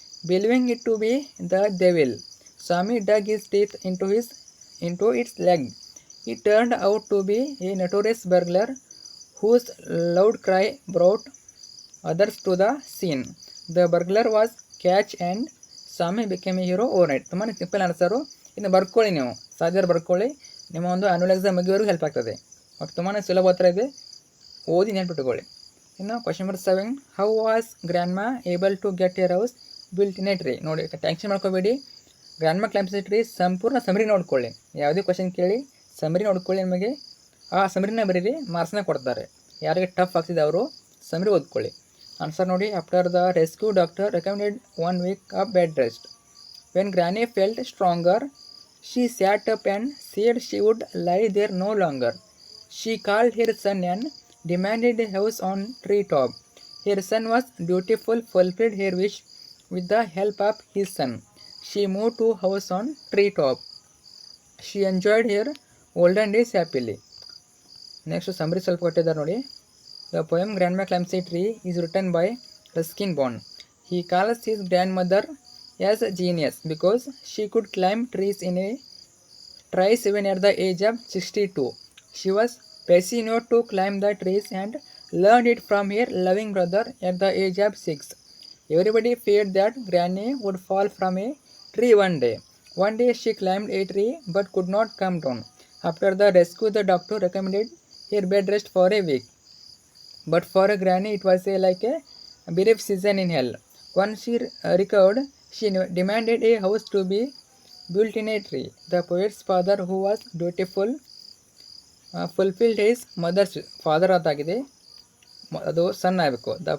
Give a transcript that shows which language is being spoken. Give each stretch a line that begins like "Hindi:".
English: Believing it to be the devil, Swami dug his teeth into its leg. It turned out to be a notorious burglar whose loud cry brought others to the scene. The burglar was catch and Sami became a hero overnight.
Kannada: ತುಂಬಾ simple answer. ಇನ್ನು ಬರ್ಕೊಳ್ಳಿ, ನೀವು ಸಾಧ್ಯ ಬರ್ಕೊಳ್ಳಿ, ನಿಮ್ಮ ಒಂದು annual exam ಮುಗಿಯೋವರೆಗೂ help ಆಗ್ತದೆ.
English: but
Kannada: ತುಂಬಾ ಸುಲಭ ಹತ್ರ ಇದೆ, ಓದಿ ನೆನ್ಪಿಟ್ಟುಕೊಳ್ಳಿ. ಇನ್ನು question number 7,
English: How was grandma able to get a house built in a tree.
Kannada: ನೋಡಿ, ಟೆನ್ಷನ್ ಮಾಡ್ಕೋಬೇಡಿ. ಗ್ರ್ಯಾಂಡ್ ಮಾ ಕ್ಲೈಮ್ಸ್ ಎ ಟ್ರೀ ಸಂಪೂರ್ಣ ಸಮರಿ ನೋಡ್ಕೊಳ್ಳಿ. ಯಾವುದೇ ಕ್ವಶನ್ ಕೇಳಿ ಸಮರಿ ನೋಡ್ಕೊಳ್ಳಿ. ನಿಮಗೆ ಆ ಸಮರಿನ ಬರೀರಿ, ಮಾರ್ಕ್ಸ್ನ ಕೊಡ್ತಾರೆ. ಯಾರಿಗೆ ಟಫ್ ಆಗ್ತಿದೆ ಅವರು ಸಮರಿ ಓದ್ಕೊಳ್ಳಿ. ಆನ್ಸರ್ ನೋಡಿ,
English: After the rescue doctor recommended 1 week of bed rest. When granny felt stronger she sat up and said she would lie there no longer. She called her son and demanded a house on tree top. Her son was dutiful, fulfilled her wish with the help of his son. She moved to house on tree top. She enjoyed her olden days happily. Next summary
Kannada: ಸ್ವಲ್ಪ ಕೊಟ್ಟಿದ್ದಾರೆ ನೋಡಿ.
English: The poem Grandma Climbs a Tree is written by Ruskin Bond. He calls his grandmother as a genius because she could climb trees in a trice even at the age of 62. She was passionate to climb the trees and learned it from her loving brother at the age of 6. Everybody feared that Granny would fall from a tree one day. One day she climbed a tree but could not come down. After the rescue, the doctor recommended her bed rest for a week. But for a Granny, it was like a brief season in hell. Once she recovered, she demanded a house to be built in a tree. The poet's father, who was dutiful, fulfilled his mother's father
Kannada: ಅದಾಗಿದೆ, ಅದು ಸನ್ ಆಗಬೇಕು.